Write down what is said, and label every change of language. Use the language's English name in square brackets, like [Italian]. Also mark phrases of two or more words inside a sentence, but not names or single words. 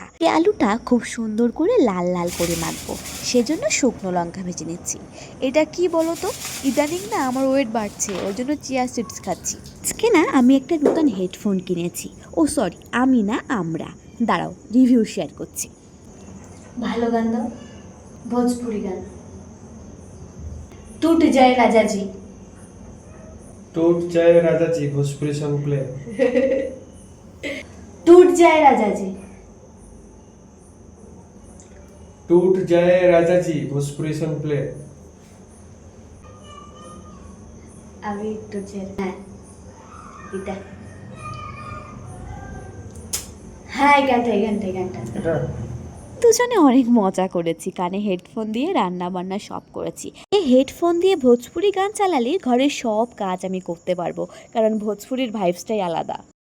[Bangla] এই আলুটা খুব সুন্দর করে লাল লাল করে মাখবো, সেজন্য শুকনো লঙ্কা ভেজে নিচ্ছি। এটা কি বলো তো, ইদানিং না আমার ওয়েট বাড়ছে, ওই জন্য [English] chia seeds [Bangla] খাচ্ছি। আজকে না আমি একটা নতুন হেডফোন কিনেছি। [English] oh sorry, [Bangla] আমি না, আমরা। দাঁড়াও, রিভিউ শেয়ার করছি। ভালো গান দাও, ভোজপুরি গান। [Bhojpuri] टूट जाए राजा जी। टूट जाए राजा जी भोजपुरी [English] song play. [Bhojpuri] टूट जाए राजा जी। टूट जाए राजा जी भोजपुरी [English] song play. [Bhojpuri] अभी टूट जाए, [Bangla] হ্যাঁ এটা, হ্যাঁ এই গানটা এই গানটা এই গানটা। এটা দুজনে অনেক মজা করেছি, কানে হেডফোন দিয়ে রান্না বান্না সব করেছি। এই হেডফোন দিয়ে ভোজপুরি গান চালালে ঘরের সব কাজ আমি করতে পারবো, কারণ ভোজপুরির ভাইবসটাই আলাদা।